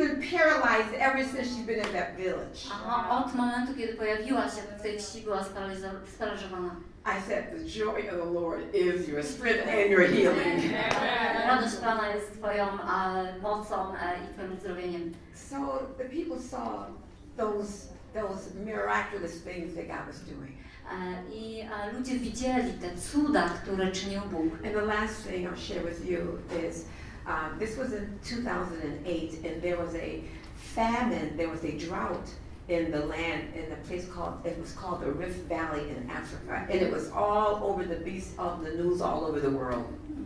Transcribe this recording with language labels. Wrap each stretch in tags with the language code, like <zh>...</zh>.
<en>paralyzed ever since she's been in that village.</en> <pl>A od momentu, kiedy pojawiła się w tej wsi, była sparaliżowana.</pl> <en>I said, the joy of the Lord is your strength and your healing.</en> <pl>Radość Pana jest Twoją mocą i Twoim uzdrowieniem.</pl> <en>So the people saw those miraculous things that God was doing.</en> <pl>I ludzie widzieli te cuda, które czynił Bóg.</pl> <en>And the last thing I'll share with you is, this was in 2008, and there was a famine, there was a drought in the land, in a place called the Rift Valley in Africa, and it was all over the news all over the world.</en>